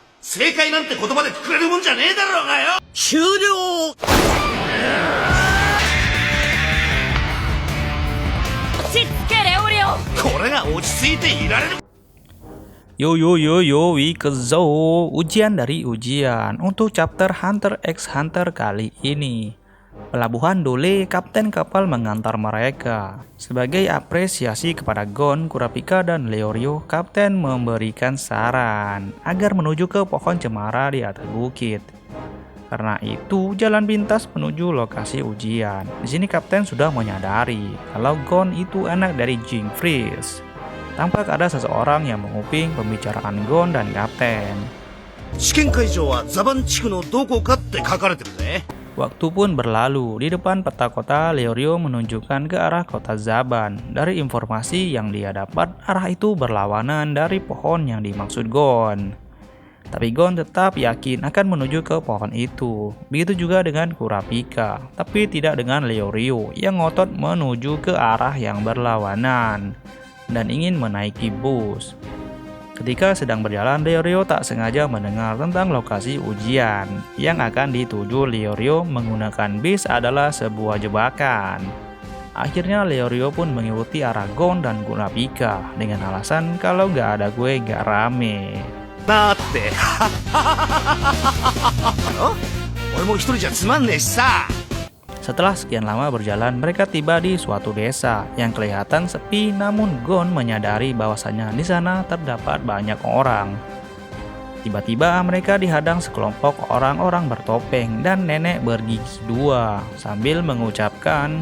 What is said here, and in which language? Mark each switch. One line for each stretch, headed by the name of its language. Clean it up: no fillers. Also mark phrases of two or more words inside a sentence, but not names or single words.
Japanese: 正解なんて言葉でくれるもんじゃねえだろうがよ。終了。落ち着けレオリオ。これが落ち着いていられる。
Indonesian: Yo yo yo yo Wikazo, ujian dari ujian untuk chapter Hunter x Hunter kali ini. Pelabuhan Dole, kapten kapal mengantar mereka. Sebagai apresiasi kepada Gon, Kurapika dan Leorio, kapten memberikan saran agar menuju ke pohon cemara di atas bukit. Karena itu, jalan pintas menuju lokasi ujian. Di sini kapten sudah menyadari kalau Gon itu anak dari Jing Freeze. Tampak ada seseorang yang menguping pembicaraan Gon dan kapten.
Japanese: 試験会場はザバン地区のどこかって書かれてるぜ。
Indonesian: Waktu pun berlalu, di depan peta kota Leorio menunjukkan ke arah kota Zaban. Dari informasi yang dia dapat, arah itu berlawanan dari pohon yang dimaksud Gon. Tapi Gon tetap yakin akan menuju ke pohon itu. Begitu juga dengan Kurapika, tapi tidak dengan Leorio yang ngotot menuju ke arah yang berlawanan dan ingin menaiki bus. Ketika sedang berjalan, Leorio tak sengaja mendengar tentang lokasi ujian. Yang akan dituju Leorio menggunakan bis adalah sebuah jebakan. Akhirnya Leorio pun mengikuti arah Gon dan Kurapika dengan alasan kalau gak ada gue gak rame.
Japanese: だって俺も一人じゃつまんねえしさ。
Indonesian: Setelah sekian lama berjalan, mereka tiba di suatu desa yang kelihatan sepi, namun Gon menyadari bahwasannya di sana terdapat banyak orang. Tiba-tiba mereka dihadang sekelompok orang-orang bertopeng dan nenek bergigi dua sambil mengucapkan,